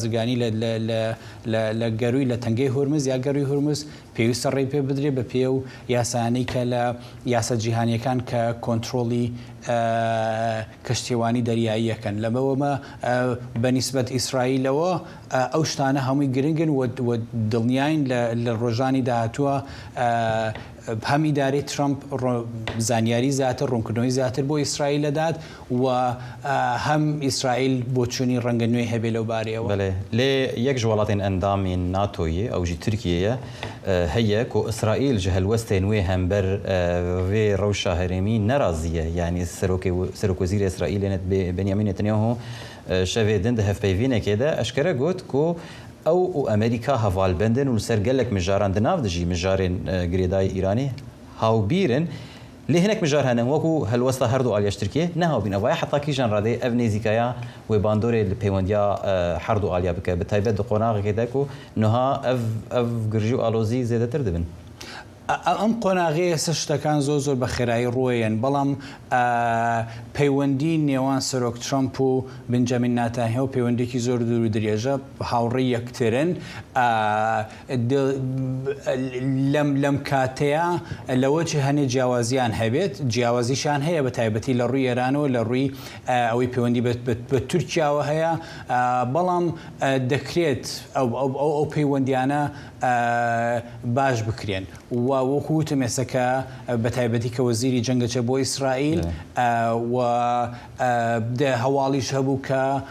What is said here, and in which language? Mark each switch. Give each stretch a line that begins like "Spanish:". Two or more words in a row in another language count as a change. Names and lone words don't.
Central Kurdish: لە گەروی لە تەنگەی هورمز یا گەروی هورمز پێویستە ڕێی پێ بدرێ بە پێ و یاسانەی کە لە یاسە جیهانیەکان کە کۆنتترۆلی کەشتێوانی دەریاییەکەن لەمەوەمە بەنیسبەت ئیسرائیلەوە ئەو شتانە هەمووی گرنگن و دڵنیاین لە ڕۆژانی داهاتووە هەم ئیدارەی ترامپ زانیاری زیاتر ڕوونکردنەوەی زیاتر بۆ ئیسرائیل دەدات و هەم ئیسرائیل بۆ چوونی ڕەنگە نوێی هەبێ لەو بارەیەوە.
Kurdish: لێ یەک ji welatên endamên NATOyê ew jî Tirkiyeyê heye ku İsraîl ji helwestên wê hember vê rewşa herêmî neraziye yanî Serokvezîrê İsraîlê Benyamin Netanyahu şevê din di hevpeyvînekê de eşkere got ku ew û Amerîka hevalbendin û li ser gelek mijaran di nav dijî mijarên girêdayî Îranê hawbîrin lê hinek mijar hene wekû helwesta her du aliyeş Tirkiye nehawbîn evaya heta kîjan radê ev nêzîkaya wê bandorê li peywendiya her du aliya bike bi taybet di qonaxekê de ku niha ev girjî û alozî zêdetir dibin.
Central Kurdish: ئەم قۆناغەیە سە شتەکان زۆر بە خێرایی ڕۆیەن بەڵام پەیوەندی نێوان سەرۆک ترامپ و بنجامین ناتانیاهو پەیوەندێکی زۆر دوور و درێژە هاوڕێی یەکترن لەم کاتەیە لەوە چ هەنێ جیاوازیان هەبێت جیاوازیشان هەیە بە تایبەتی لە ڕووی ئێرانەوە لە ڕووی ئەوەی پەیوەندی بە تورکیاوە هەیە بەڵام دەکرێت ئەو پەیوەندیانە باش بکرێن و وەکوتم ئێسەکە بە تایبەتی کە وەزیری جەنگەچە بۆ ئیسرائیل و هەواڵیش هەبوو کە